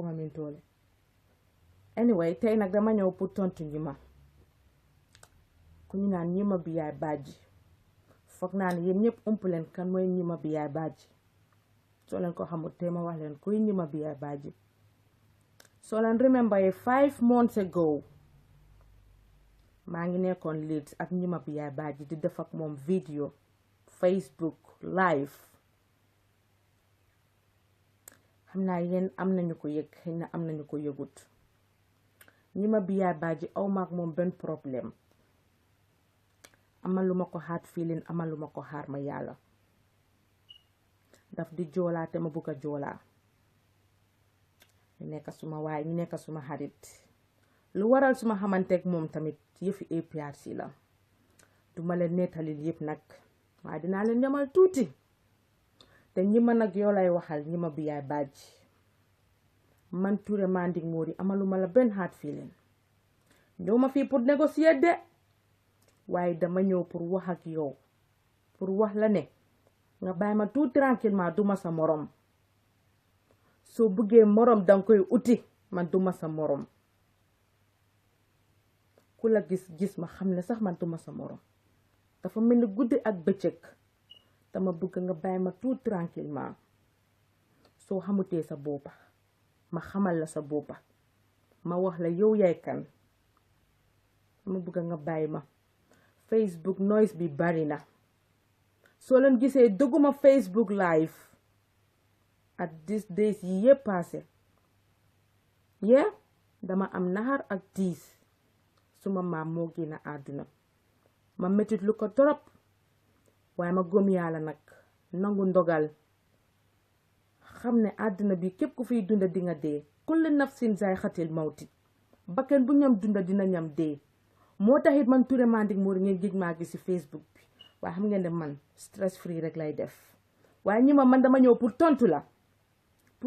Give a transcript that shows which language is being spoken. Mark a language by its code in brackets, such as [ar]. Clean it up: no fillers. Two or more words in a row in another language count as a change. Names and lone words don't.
[wo] ma min toole anyway tey nag dama ñëw pour tontu ñi ma ku ñu naan ñi ma bi yaay bàjji foog naa ne yéen ñëpp ump leen kan mooy ñi ma bi yaay bàjji soo leen ko xamul te ma wax leen kuy ñi ma bi yaay bàjji soo leen remember 5 [en] months ago [wo] maa ngi nekkoon Leeds ak ñi ma bi yaay bàjji di def ak moom vidéo Facebook live xam naa yéen am nañu ko yëg xëy na am nañu ko yëgut ñi ma bi yaay bàjji aw maak moom benn problème amaluma ko [en] hard feeling [wo] amaluma ko xaar ma yàlla daf di joolaa te ma bugg a joolaa ñu nekk suma waay ñu nekk suma xarit lu waral suma xamanteeg moom tamit yëfi APRC la duma leen nettalil yëpp nag waaye dinaa leen ñamal tuuti te ñi ma nag yoo lay waxal ñi ma bi yaay bàjji man Touré Manding Mori amaluma la benn [en] hard feeling [wo] ñëw ma fii [fr] pour négocier [wo] de waaye dama ñëw pour wax ak yow pour wax la ne nga bàyyi ma [fr] tout tranquillement [wo] duma sa morom soo bëggee morom danga koy uti man duma sa morom ku la gis ma xam ne sax man duma sa morom dafa mel ni guddi ak bëccëg dama bëgg nga bàyyi ma [fr] tout tranquillement [wo] soo xamutee sa boppa ma xamal la sa boppa ma wax la yow yaay kan ma bëgg nga bàyyi ma Facebook noise bi bari na soo leen gisee dëgguma Facebook live [en] at these days [wo] yi yépp passé dama am naxar ak tiis suma maam moo génn àdduna ma metit lu ko torop waaye ma gëm yàlla nag nangu ndogal xam ne àdduna bi képp ku fiy dunda di nga dee [ar] كل نفس ذائقة الموت [wo] bakken bu ñam dunda dina ñam dee moo taxit man Touré Manding Mori ngeen gëj maa gis ci Facebook bi waaye xam ngeen ne man [en] stress free [wo] rek lay def waaye ñi ma man dama ñëw pour tontu la pour